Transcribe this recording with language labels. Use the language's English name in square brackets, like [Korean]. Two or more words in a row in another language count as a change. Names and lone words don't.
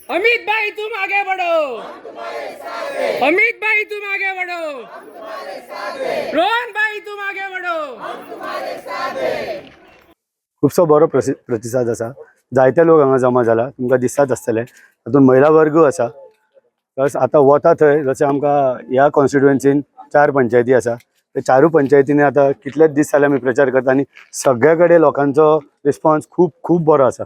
[Hindi] अमित भाई तुम आगे बढ़ो, अमित भाई तुम आगे बढ़ो, रोहन भाई तुम आगे बढ़ो। [Konkani] खूपसो बरो प्रतिसाद असा. जायते लोक हांगा जमा जाला, तुमकां दिसत आसतले. तातूंत महिला वर्ग असा. प्लस आतां वता थंय जशें आमकां ह्या कॉन्स्टिट्युएन्सीन 4 पंचायती आसा. ते 4 पंचायतींनी आतां कितलेच दीस जाले आमी प्रचार करता आनी सगळे कडेन लोकांचो रिस्पॉन्स खूब खूब बरो आसा.